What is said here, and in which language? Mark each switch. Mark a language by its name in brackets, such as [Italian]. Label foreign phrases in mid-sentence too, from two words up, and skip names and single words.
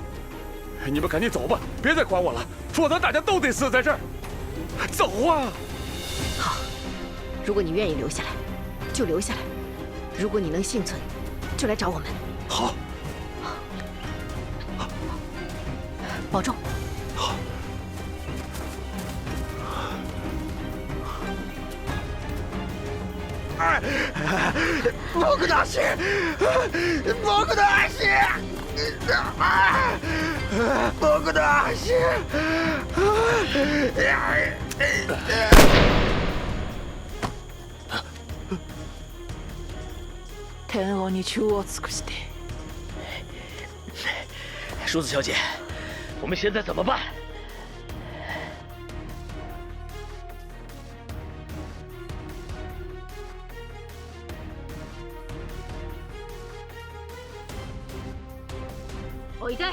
[Chinese] 你们赶紧走吧，别再管我了，否则大家都得死在这儿。走啊！好，如果你愿意留下来，就留下来；如果你能幸存，就来找我们。好，保重。好。 [Japanese] 僕の足！僕の足！僕の足！天王に忠を尽くして。 [Chinese] 梳子小姐，我们现在怎么办？ [Japanese] おいで。